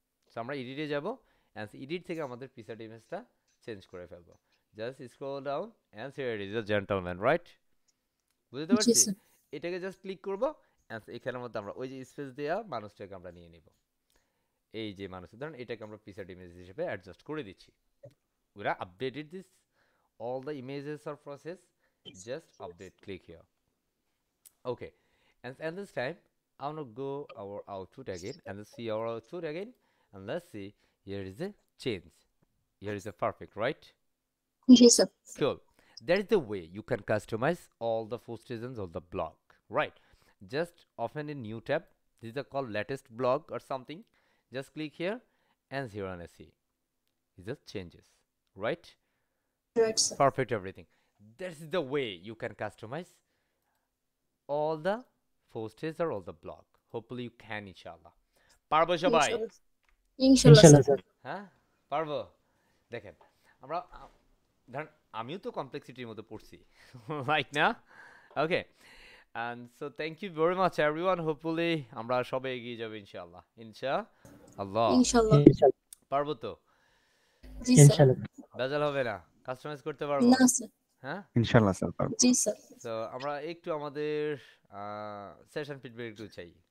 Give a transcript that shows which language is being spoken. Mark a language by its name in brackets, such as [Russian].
[Bangla] So আমরা এডিটে যাব and edit থেকে আমাদের পিকচার ইমেজটা চেঞ্জ করে ফেলবো। [English] Just scroll down and here it is a gentleman, right? [Bangla] বুঝতে জি পারছি? স্যার। এটাকে জাস্ট ক্লিক করবো অ্যান্ড এখানের মধ্যে আমরা ওই যে স্পেস দেওয়া মানুষটাকে আমরা নিয়ে নিব। এই যে মানুষ, ধরেন এটাকে আমরা পিকচার ইমেজ হিসেবে অ্যাডজাস্ট করে দিচ্ছি। [English] We have updated this, all the images are processed, just update, click here. Okay, and this time I'm gonna go our output again and let's see our output again, and let's see, here is a change, here is a perfect, right? [Bangla] G sir. [English] Cool. That is the way you can customize all the post seasons of the blog, right? Just open a new tab. This is called latest blog or something. Just click here and 0 and SE. It just changes, right? Right, sir. Perfect everything. That's the way you can customize all the posts or all the blog. Hopefully you can, inshallah. [Bangla] পারবো সবাই? ইনশাল্লাহ ইনশাল্লাহ sir. Sir. হ্যাঁ পারবো। দেখেন আমরা ধরেন আমিও তো কমপ্লেক্সিটির মধ্যে পড়ছি, রাইট না? [English] Okay, and so thank you very much everyone. [Bangla] Hopefully আমরা সবাই এগিয়ে যাবো ইনশাআল্লাহ। ইনশাআল্লাহ ইনশাল্লাহ। পারবো তো? জি স্যার। ইনশাল্লাহ। ভেজাল হবে না? কাস্টমাইজ করতে পারবো? না স্যার। হ্যাঁ ইনশাল্লাহ স্যার পারবো। জি স্যার। তো আমরা একটু আমাদের সেশন ফিডব্যাক একটু চাই।